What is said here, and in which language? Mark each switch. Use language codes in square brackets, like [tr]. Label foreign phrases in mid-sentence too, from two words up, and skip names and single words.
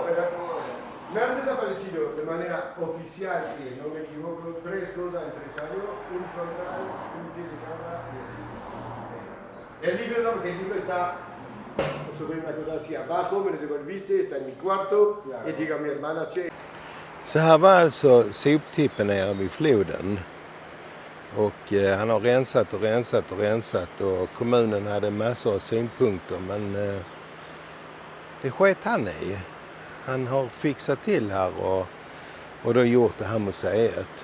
[es] pero me han desaparecido de manera oficial, que no me equivoco, 3 cosas en 3 años, un frontal, un pie de cabra y el libro no, porque el libro está sobre una cosa así abajo, me lo devolviste, está en mi cuarto, y digo a mi hermana, che. [sv] Så här var alltså soptippen nere vid floden. Och han har rensat och kommunen hade massor av synpunkter, men det sket han i. Han har fixat till här och då gjort det här museet.